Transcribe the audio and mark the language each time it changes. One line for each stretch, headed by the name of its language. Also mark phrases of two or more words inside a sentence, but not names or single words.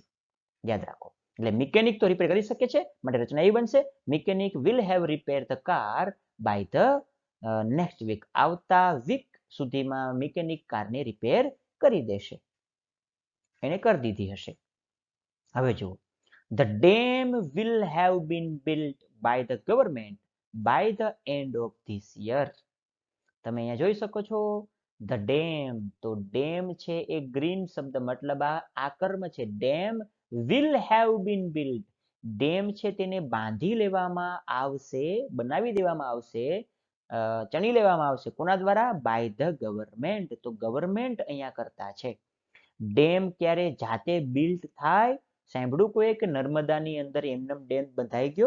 Gujarati: યાદ રાખો. એટલે મિકેનિક તો રિપેર કરી શકે છે માટે રચના એવી બનશે,
English: mechanic will have repair the car by the next week.
Gujarati: આવતા વીક સુધીમાં મિકેનિક કારને રિપેર કરી દેશે, એને કરી દીધી હશે. હવે જુઓ,
English: the dam will have been built by the government by the end of this year.
Gujarati: તમે અહીંયા જોઈ શકો છો
English: the dam.
Gujarati: તો ડેમ છે એ ગ્રીન શબ્દ, મતલબ આ કર્મ છે.
English: ડેમ will have been built.
Gujarati: ડેમ છે તેને બાંધી લેવામાં આવશે, બનાવી દેવામાં આવશે ચણી લેવામાં આવશે કોના દ્વારા?
English: by the government.
Gujarati: તો ગવર્મેન્ટ અહીંયા કરતા છે. ડેમ ક્યારે જાતે બિલ્ટ થાય? સાંભળ્યું કોઈ કે નર્મદાની અંદર એમનેમ ડેમ બંધાઈ ગયો?